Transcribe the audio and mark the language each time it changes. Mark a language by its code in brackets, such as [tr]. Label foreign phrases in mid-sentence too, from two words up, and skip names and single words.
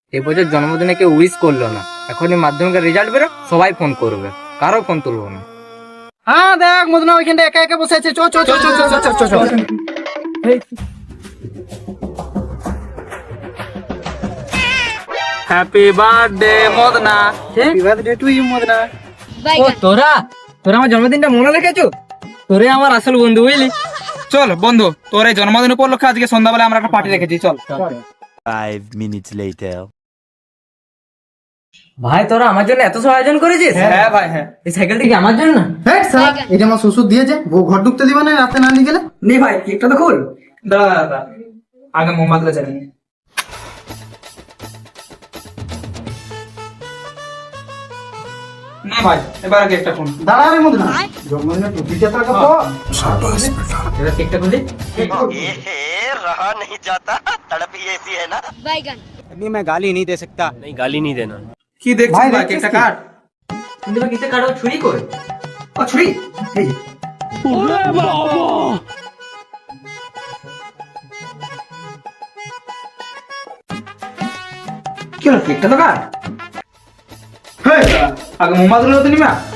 [bn] এবছর জন্মদিনে কেউ উইশ করলো না, এখনই মাধ্যমিকের রেজাল্ট বেরো, সবাই ফোন করবে, কারো ফোন তুলবো না। হ্যাঁ দেখ মদনা ওইখানটা একা একা বসে আছে, চ চ চ চ চ চ চ চ। [en] happy birthday মদনা। happy birthday to you মদনা। [bn] ও তোরা তোরা আমার জন্মদিনটা মনে রেখেছো? তোরে আমার আসল বন্ধু, বুঝলি? চল বন্ধু, তোর এই জন্মদিন উপলক্ষে আজকে সন্ধ্যাবেলা আমরা একটা পার্টি রেখেছি, চল। [en] 5 minutes later. [bn] ভাই তোরা আমার জন্য এত সব আয়োজন করেছিস? হ্যাঁ ভাই হ্যাঁ। এই সাইকেলটা কি আমার জন্য? হ্যাঁ স্যার, এটা আমার শ্বশুর দিয়েছে, বউ ঘর ঢুকতে দিবা না রাতে না নিয়ে গেলে। নে ভাই, কেকটা তো খোল। দাঁড়া দাঁড়া দাঁড়া, আগে মোমবাতিটা জ্বালিয়ে নি। নে ভাই, এবার কেকটা খুল। দাঁড়া রে মদনা, জন্মদিনে টুপিটা তো আগে পর। এবার কেকটা খুলি। [hi] रहा नहीं जाता तड़प ही ऐसी है ना। अभी मैं गाली नहीं दे सकता। नहीं गाली नहीं देना। [bn] কি দেখছিস ভাই, ভাই? দেখছিস কেকটা কি? কাট। কিন্তু ভাই কিসে কাটো? ছুরি কই? ও ছুরি। এই যে। কি হলো? কেকটা তো কাট। হেই, আগে মোমবাতিগুলো তো নিবা।